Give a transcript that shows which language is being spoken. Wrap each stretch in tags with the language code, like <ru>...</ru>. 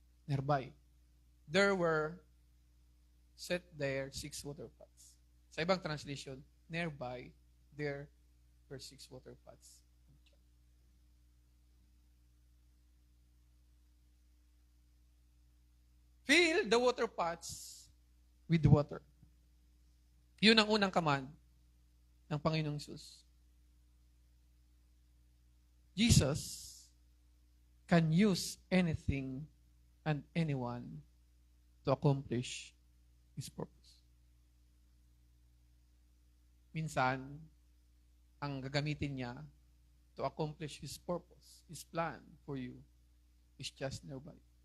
<en>Nearby. There were set there 6 water pots.</en> <tl>Sa ibang translation,</tl> <en>nearby, there were 6 water pots. Fill the water pots with water.</en> <tl>Yun ang unang command ng Panginoong Hesus.</tl> <en>Jesus can use anything and anyone to accomplish His purpose.</en> <tl>Minsan, ang gagamitin niya</tl> <en>to accomplish His purpose, His plan for you, is just nearby.</en>